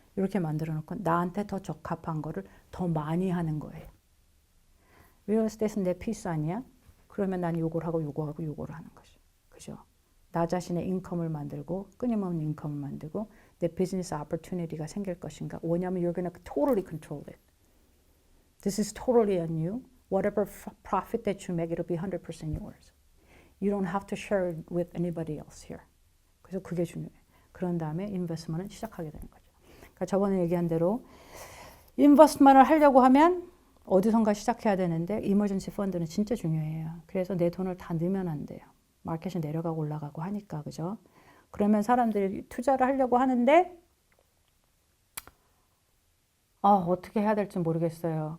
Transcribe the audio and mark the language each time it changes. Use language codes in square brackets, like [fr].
[ko] 이렇게 만들어 놓고 나한테 더 적합한 거를 더 많이 하는 거예요. 리얼 에스테이트는 내 피스 아니야? 그러면 난 요걸 하고 요거 하고 요거를 하는 거죠. 그죠? 나 자신의 인컴을 만들고 끊임없는 인컴을 만들고 내 비즈니스 오퍼튜니티가 생길 것인가? 왜냐하면 [en] you're going to totally control it. This is totally on you. Whatever profit that you make, it'll be 100% yours. You don't have to share it with anybody else here. [ko] 그래서 그게 중요해요. 그런 다음에 인베스트먼을 시작하게 되는 거죠. 그러니까 저번에 얘기한 대로 인베스트먼을 하려고 하면 어디선가 시작해야 되는데 이머전시 펀드는 진짜 중요해요. 그래서 내 돈을 다 넣으면 안 돼요. 마켓이 내려가고 올라가고 하니까, 그죠? 그러면 사람들이 투자를 하려고 하는데 어떻게 해야 될지 모르겠어요.